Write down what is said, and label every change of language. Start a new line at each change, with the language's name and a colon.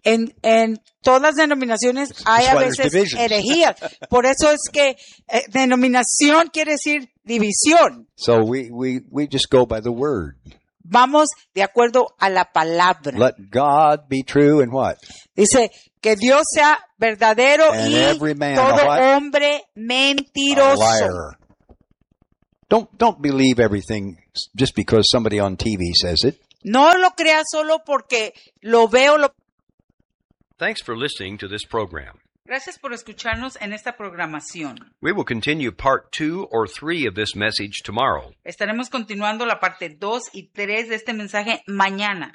Spanish: En todas las denominaciones hay a veces herejías. Por eso es que denominación quiere decir división.
English: So we just go by the word.
Spanish: Vamos de acuerdo a la palabra.
English: Let God be true and what?
Spanish: Dice que Dios sea verdadero
English: and
Spanish: y
English: every man,
Spanish: todo
English: what?
Spanish: Hombre mentiroso.
English: A liar. Don't believe everything just because somebody on TV says it.
Spanish: No lo crea solo porque lo veo.
English: Thanks for listening to this program.
Spanish: Gracias por escucharnos en esta programación.
English: We will continue part 2 or 3 of this message tomorrow.
Spanish: Estaremos continuando la parte 2 y 3 de este mensaje mañana.